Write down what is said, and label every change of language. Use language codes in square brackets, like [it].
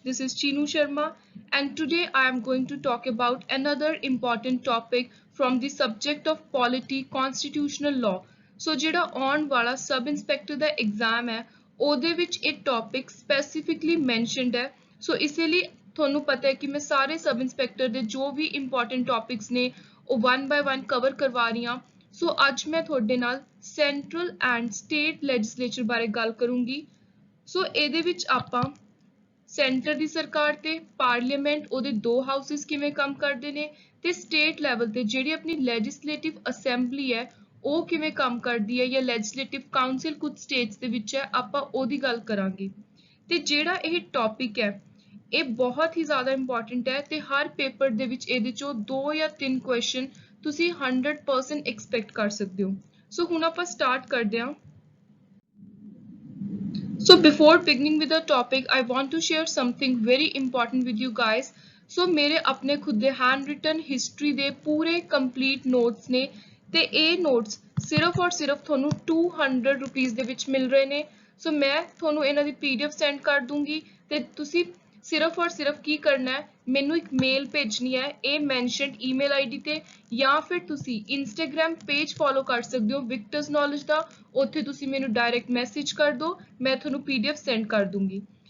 [en] This is Chinu Sharma and today I am going to talk about another important topic from the subject of polity constitutional law. [pa] So ਜਿਹੜਾ ਆਉਣ ਵਾਲਾ sub inspector ਦਾ exam ਹੈ ਉਹਦੇ ਵਿੱਚ ਇਹ topic specifically mentioned ਹੈ। ਸੋ ਇਸੇ ਲਈ ਤੁਹਾਨੂੰ ਪਤਾ ਹੈ ਕਿ ਮੈਂ ਸਾਰੇ ਸਬ ਇੰਸਪੈਕਟਰ ਦੇ ਜੋ ਵੀ ਇੰਪੋਰਟੈਂਟ ਟੌਪਿਕਸ ਨੇ ਉਹ 1 ਬਾय 1 ਕਵਰ ਕਰਵਾ ਰਹੀ ਹਾਂ। ਸੋ ਅੱਜ ਮੈਂ ਤੁਹਾਡੇ ਨਾਲ ਸੈਂਟਰਲ ਐਂਡ ਸਟੇਟ ਲੈਜਿਸਲੇਚਰ ਬਾਰੇ ਗੱਲ ਕਰੂੰਗੀ। ਸੋ ਇਹਦੇ ਵਿੱਚ ਆਪਾਂ ਸੈਂਟਰ ਦੀ ਸਰਕਾਰ ਤੇ ਪਾਰਲੀਮੈਂਟ ਉਹਦੇ ਦੋ ਹਾਊਸਿਸ ਕਿਵੇਂ ਕੰਮ ਕਰਦੇ ਨੇ ਤੇ ਸਟੇਟ ਲੈਵਲ ਤੇ ਜਿਹੜੀ ਆਪਣੀ ਲੈਜਿਸਲੇਟਿਵ ਅਸੈਂਬਲੀ ਹੈ ਉਹ ਕਿਵੇਂ ਕੰਮ ਕਰਦੀ ਹੈ ਜਾਂ ਲੈਜਿਸਲੇਟਿਵ ਕਾਉਂਸਲ ਕੁਝ ਸਟੇਟਸ ਦੇ ਵਿੱਚ ਹੈ ਆਪਾਂ ਉਹਦੀ ਗੱਲ ਕਰਾਂਗੇ। ਤੇ ਜਿਹੜਾ ਇਹ ਟੌਪਿਕ ਹੈ ਇਹ ਬਹੁਤ ਹੀ ਜ਼ਿਆਦਾ ਇੰਪੋਰਟੈਂਟ ਹੈ ਤੇ ਹਰ ਪੇਪਰ ਦੇ ਵਿੱਚ ਇਹਦੇ ਚੋਂ 2 ਜਾਂ 3 ਕੁਐਸਚਨ ਤੁਸੀਂ 100% ਐਕਸਪੈਕਟ ਕਰ ਸਕਦੇ ਹੋ। ਸੋ ਹੁਣ ਆਪਾਂ ਸਟਾਰਟ ਕਰਦੇ ਹਾਂ। [en] So before beginning with the topic, I want to share something very important with you guys. [pa] So मेरे अपने खुद दे hand written history ਦੇ ਪੂਰੇ complete notes ਨੇ ਤੇ ਇਹ notes ਸਿਰਫ ਔਰ ਸਿਰਫ ਤੁਹਾਨੂੰ 200 rupees ਦੇ ਵਿੱਚ ਮਿਲ ਰਹੇ ਨੇ। ਸੋ ਮੈਂ ਤੁਹਾਨੂੰ ਇਹਨਾਂ ਦੀ PDF send ਕਰ ਦੂੰਗੀ ਤੇ ਤੁਸੀਂ ਸਿਰਫ ਔਰ ਸਿਰਫ ਕੀ ਕਰਨਾ ਹੈ ਮੈਨੂੰ ਇੱਕ ਮੇਲ ਭੇਜਣੀ ਹੈ ਇਹ ਮੈਂਸ਼ਨਡ ਈਮੇਲ ਆਈਡੀ ਤੇ ਜਾਂ ਫਿਰ ਤੁਸੀਂ ਇੰਸਟਾਗ੍ਰam ਪੇਜ ਫੋਲੋ ਕਰ ਸਕਦੇ ਹੋ ਵਿਕਟਰਸ ਨੌਲੇਜ ਦਾ ਉੱਥੇ ਤੁਸੀਂ ਮੈਨੂੰ ਡਾਇਰੈਕਟ ਮੈਸੇਜ ਕਰ ਦਿਓ ਮੈਂ ਤੁਹਾਨੂੰ PDF ਸੈਂਡ ਕਰ ਦੂੰਗੀ।